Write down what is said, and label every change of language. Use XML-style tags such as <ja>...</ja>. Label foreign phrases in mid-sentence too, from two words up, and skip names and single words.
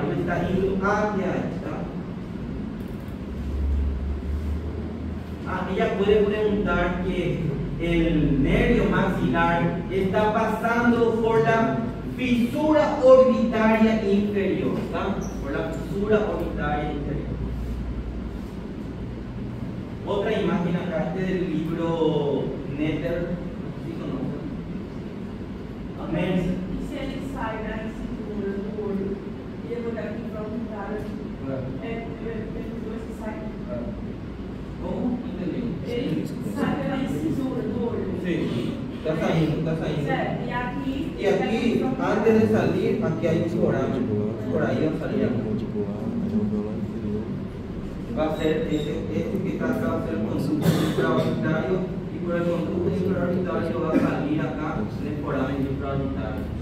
<es>Él está yendo hacia esta. Ella puede preguntar que el nervio maxilar está pasando por la fisura orbitaria inferior, ¿está? Por la fisura orbitaria inferior. Otra imagen acá, este del libro Netter, ¿sí conocen? Amén.</es> <pt>E se ele sai da cintura do olho e ele olhar aqui para o cara, depois que sai.</pt> <es>¿Cómo? Entendí.</es> <pt>Ele sai pela incisura do olho.</pt> <es>Sí, está saliendo, está saliendo.</es> <pt>Certo, e aqui.</pt> <es>Y aquí, antes de salir, aquí hay un foramen. Por ahí va a salir algo. Va a ser este que está acá, va a ser el conducto infraorbitario, y por el conducto infraorbitario va a salir acá el foramen infraorbitario.</es>